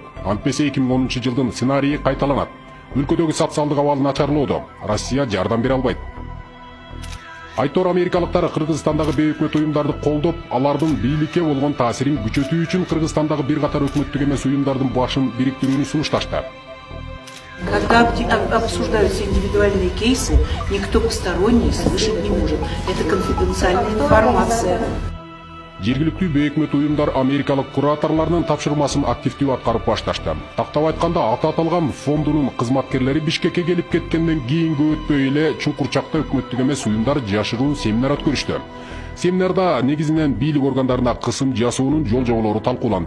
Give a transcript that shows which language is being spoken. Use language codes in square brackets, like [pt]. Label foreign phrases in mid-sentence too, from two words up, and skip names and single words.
[ky] Антпесе 2010-жылдын сценарийи кайталанат. Өлкөдөгү социалдык абал начарлоодо. Россия жардам бере албайт. Айтор америкалыктар Кыргызстандагы бейөкмөт уюмдарды колдоп, алардын бийликке болгон таасирин күчөтүү үчүн Кыргызстандагы бир катар өкмөттүк эмес уюмдардын башын бириктирүүнү сунушташты. [ru] Когда обсуждаются индивидуальные кейсы, никто посторонний слышать не может. Это конфиденциальная информация. [ky] Жергиликтүү бейөкмөт уюмдар америкалык кураторлорунун тапшырмасын активдүү аткарып башташты. Тактап айтканда, аталган фондунун кызматкерлери Бишкекке келип кеткенден кийинки өтпөй эле Чуңкурчакта өкмөттүк эмес уюмдар жашыруун семинар өткөрүштү. Семинарда негизинен бийлик органдарына кысым жасоонун жол-жоболору талкууланды.